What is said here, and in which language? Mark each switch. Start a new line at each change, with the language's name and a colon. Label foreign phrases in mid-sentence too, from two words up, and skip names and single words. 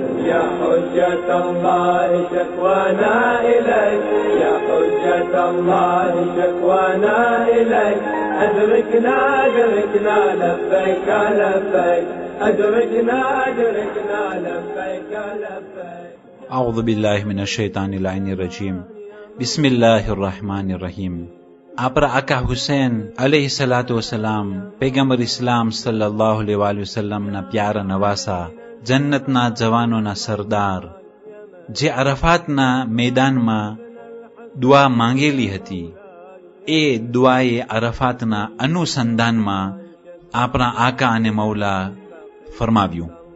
Arabic: يا حجة الله شكوانا إليك، يا حجة الله شكوانا إليك، أدركنا أدركنا لبيك لبيك، أدركنا أدركنا لبيك لبيك. أعوذ بالله من الشيطان اللعين الرجيم. بسم الله الرحمن الرحیم.
Gujarati: આપણા આકા હુસૈન
Arabic: عليه الصلاة والسلام
Gujarati: પૈગંબર ઇસ્લામ
Arabic: صلى الله عليه وسلم
Gujarati: પ્યારા નવાસા, જન્નતના જવાનોના સરદાર, જે અરફાતના મેદાનમાં દુઆ માંગેલી હતી, એ દુઆએ અરફાતના અનુસંધાનમાં આપણા આકા અને મૌલા ફરમાવ્યું,